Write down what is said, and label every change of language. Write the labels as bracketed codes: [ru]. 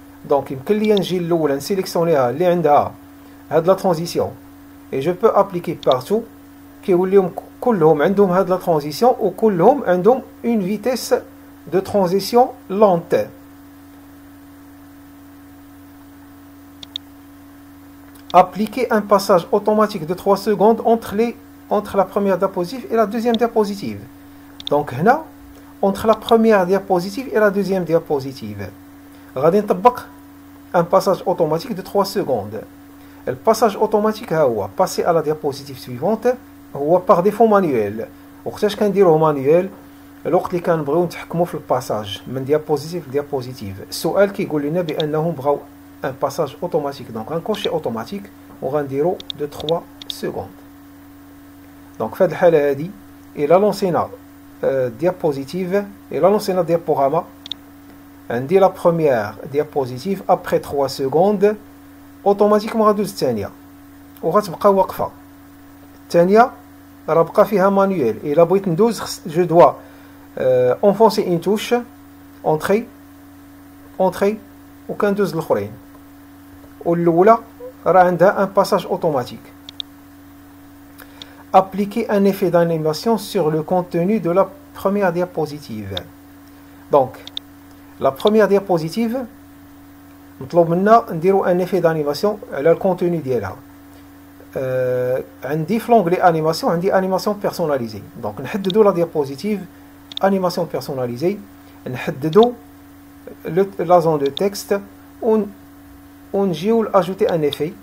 [ar] دونك يمكن لي نجي الاولى نسيليكسيونيها اللي عندها هاد لا ترانزيسيون اي جو بو ابليكي بارتو، كيوليو كلهم عندهم هاد لا ترانزيسيون وكلهم عندهم اون فيتيس دو ترانزيسيون لونت. [fr] Appliquer un passage automatique de 3 secondes entre la première diapositive et la deuxième diapositive. Donc [ar] هنا [fr] entre la première diapositive et la deuxième diapositive [ar] غادي نطبق [fr] un passage automatique de 3 secondes. Le passage automatique [ar] هو [fr] passer à la diapositive suivante هو par défaut manuel. [ar] وقتاش كنديروه مانيوال؟ الوقت اللي كنبغيو نتحكموا في الباساج من ديابوزيتيف لديابوزيتيف. السؤال كيقول لنا بانهم بغاو [fr] un passage automatique. Donc [ar] غنكونشي [fr] automatique [ar] وغنديرو [fr] de 3 secondes. [ar] Donc في هذه الحاله هذه الى لونسينا diapositive الى لونسينا diaporama عندي لا [fr] première diapositive après 3 secondes [ar] اوتوماتيكمون غادوز الثانيه وغتبقى واقفه. الثانيه راه بقى فيها مانيوال. الا بغيت ندوز جو دوا انفونسي ان توش اونطري اونطري وكندوز الاخرين. والاولى راه عندها ان باساج اوتوماتيك. [fr] Appliquer un effet d'animation sur le contenu de la première diapositive. Donc la première diapositive [ar] مطلوب منا نديرو ان effet d'animation على الكونتوني ديالها. عندي في لونغلي انيماسيون عندي انيماسيون بيرسوناليزي. دونك نحددو لا ديابوزيتيف انيماسيون بيرسوناليزي، نحددو لا زون دو تكست ونجيو لاجوتي ان افي.